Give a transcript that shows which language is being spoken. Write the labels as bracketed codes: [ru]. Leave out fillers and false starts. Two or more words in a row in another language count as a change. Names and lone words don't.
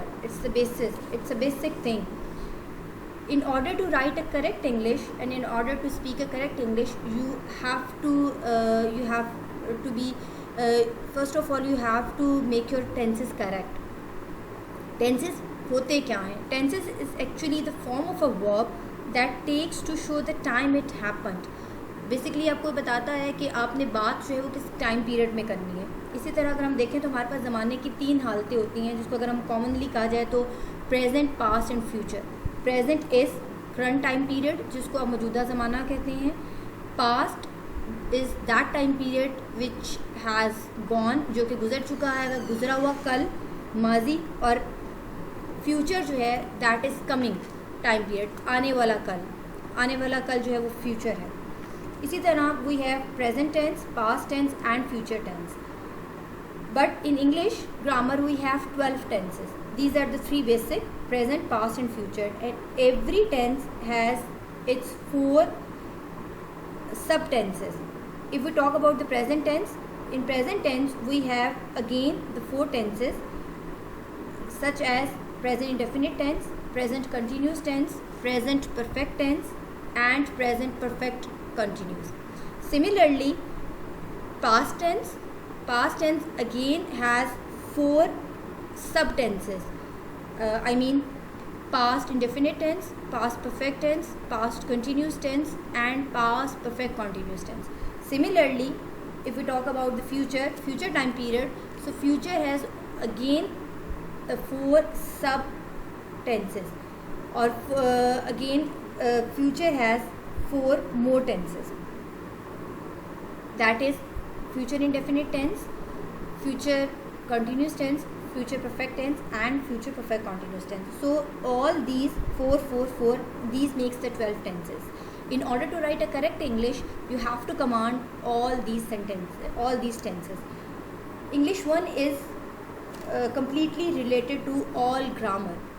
[en] It's the basis. It's a basic thing. In order to write a correct English and in order to speak a correct English, you have to be first of all you have to make your tenses correct. [ur] Tenses ہوتے کیا ہیں? [en] Tenses is actually the form of a verb that takes to show the time it happened. [ur] بیسکلی آپ کو بتاتا ہے کہ آپ نے بات جو ہے وہ کس [en] time period [ur] میں کرنی ہے. اسی طرح اگر ہم دیکھیں تو ہمارے پاس زمانے کی 3 حالتیں ہوتی ہیں، جس کو اگر ہم کامنلی کہا جائے تو [en] present, past and future. present is current time period, [ur] جس کو آپ موجودہ زمانہ کہتے ہیں. [en] past is that time period which has gone, [ur] جو کہ گزر چکا ہے، وہ گزرا ہوا کل، ماضی. اور فیوچر جو ہے [en] that is coming time period, [ur] آنے والا کل. آنے والا کل جو ہے وہ فیوچر ہے۔ اسی طرح [en] we have present tense, past tense and future tense. But in English grammar we have 12 tenses. These are the 3 basic: present, past and future. And every tense has its 4 subtenses. If we talk about the present tense, in present tense we have again the 4 tenses such as present indefinite tense, present continuous tense, present perfect tense and present perfect continuous. Similarly, past tense again has 4 subtenses. I mean past indefinite tense, past perfect tense, past continuous tense and past perfect continuous tense. Similarly, if we talk about the future time period, so future has again 4 subtenses. Or again future has 4 more tenses. That is future indefinite tense, future continuous tense, future perfect tense and future perfect continuous tense. So all these 4 these makes the 12 tenses. In order to write a correct English, you have to command all these tenses. English 1 is completely related to all grammar.